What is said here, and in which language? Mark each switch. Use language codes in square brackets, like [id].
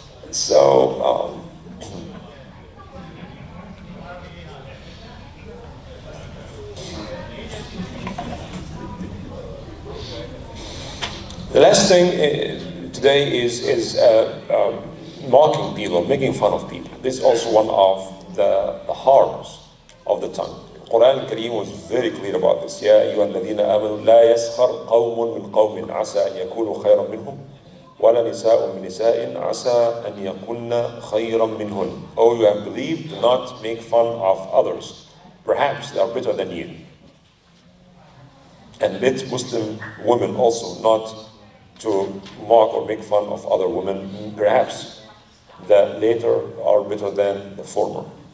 [en] So, the last thing today is mocking people, making fun of people. This is also one of the harms of the tongue. The Quran Kareem was very clear about this. [ar] يا أيها الذين آمنوا لا يسخر قوم من قوم عسى أن يكونوا خيرا منهم ولا نساء من نساء عسى أن يكن خيرا منهن. [en] Oh, you have believed, do not make fun of others. Perhaps they are better than you. And let Muslim women also not to mock or make fun of other women. Perhaps the later are better than the former.